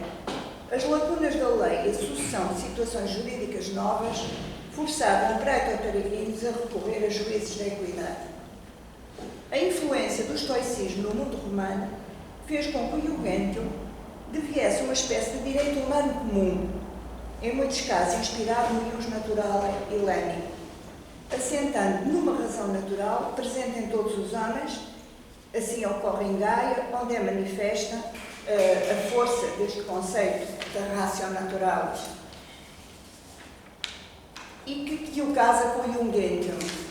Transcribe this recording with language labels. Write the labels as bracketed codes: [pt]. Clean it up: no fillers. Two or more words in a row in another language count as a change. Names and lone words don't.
[pt] As lacunas da lei e a sucessão de situações jurídicas novas forçavam o [la] praetor peregrinos [pt] a recorrer a juízes da equidade. A influência do estoicismo no mundo romano fez com que o iugentium deviesse uma espécie de direito humano comum, em muitos casos inspirado no [la] ius naturale [pt] helénico, assentando numa razão natural presente em todos os homens. Assim ocorre em Gaia, onde é manifesta a força deste conceito da [la] ratio naturalis, [pt] e que o casa com o iugentium.